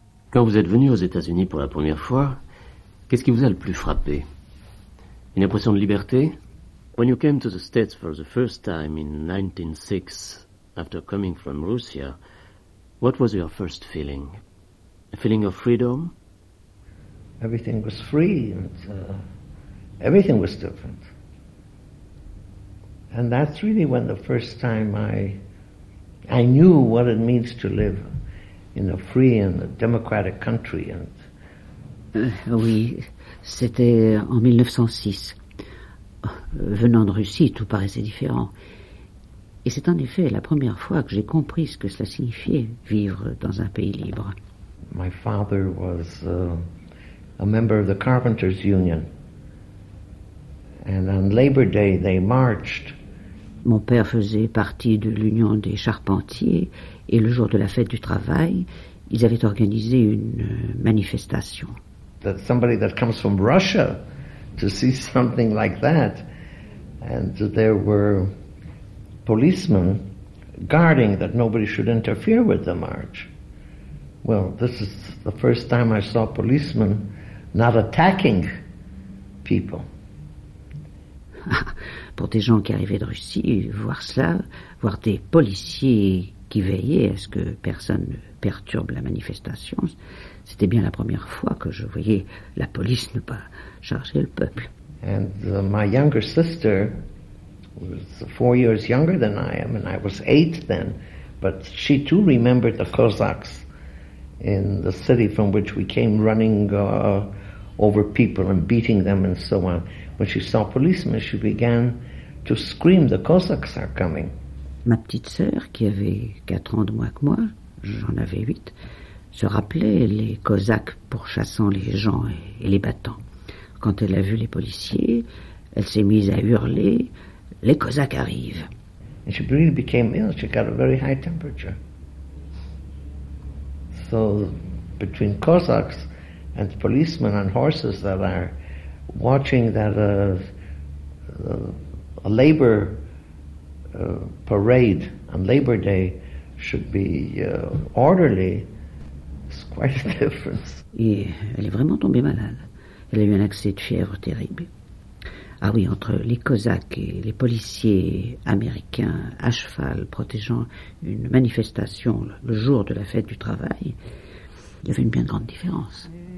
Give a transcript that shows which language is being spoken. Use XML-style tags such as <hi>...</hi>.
<fr>Quand vous êtes venu aux États-Unis pour la première fois, qu'est-ce qui vous a le plus frappé? Une impression de liberté?</fr> <en>When you came to the States for the first time in 1906, after coming from Russia, what was your first feeling? A feeling of freedom? Everything was free and everything was different. And that's really when the first time I knew what it means to live in a free and a democratic country. And</en> <fr>oui, c'était en 1906. Venant de Russie, tout paraissait différent. Et c'est en effet la première fois que j'ai compris ce que cela signifiait, vivre dans un pays libre.</fr> <en>My father was a member of the Carpenters Union. And on Labor Day, they marched.</en> <fr>Mon père faisait partie de l'Union des Charpentiers, et le jour de la fête du travail, ils avaient organisé une manifestation.</fr> <en>That somebody that comes from Russia to see something like that, and there were policemen guarding that nobody should interfere with the march. Well, this is the first time I saw policemen not attacking people.</en> <fr>Pour des gens qui arrivaient de Russie, voir cela, voir des policiers qui veillaient à ce que personne ne perturbe la manifestation, c'était bien la première fois que je voyais la police ne pas charger le peuple.</fr> <en>And my younger sister was 4 years younger than I am, and I was 8 then, but she too remembered the Cossacks in the city from which we came running over people and beating them and so on. When she saw policemen, she began to scream, "The Cossacks are coming."</en> <fr>Ma petite sœur, qui avait 4 ans de moins que moi, j'en avais 8, se rappelait les Cosaques pourchassant les gens et les battant. Quand elle a vu les policiers, elle s'est mise à hurler, « Les Cosaques arrivent !»</fr> <en>And she really became ill. She got a very high temperature. So, between Cossacks and policemen on horses that are watching that a labor parade on Labor Day should be orderly, it's quite a difference.</en> <fr>Et elle est vraiment tombée malade. Elle a eu un accès de fièvre terrible. Ah oui, entre les Cosaques et les policiers américains à cheval protégeant une manifestation le jour de la fête du travail, il y avait une bien grande différence.</fr>